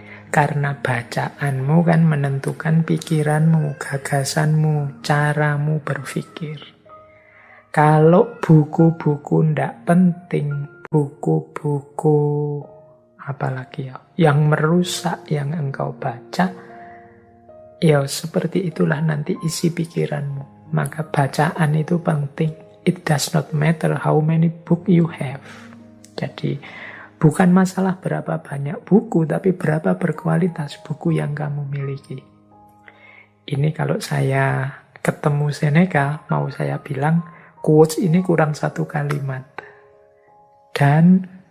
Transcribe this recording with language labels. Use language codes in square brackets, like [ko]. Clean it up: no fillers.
[id] Karena bacaanmu kan menentukan pikiranmu, gagasanmu, caramu berpikir. Kalau buku-buku ndak penting, buku-buku apalagi yang merusak yang engkau baca, ya seperti itulah nanti isi pikiranmu. Maka bacaan itu penting. [en] It does not matter how many book you have. [id] Jadi bukan masalah berapa banyak buku, tapi berapa berkualitas buku yang kamu miliki. Ini kalau saya ketemu Seneca, mau saya bilang, quotes ini kurang satu kalimat. Dan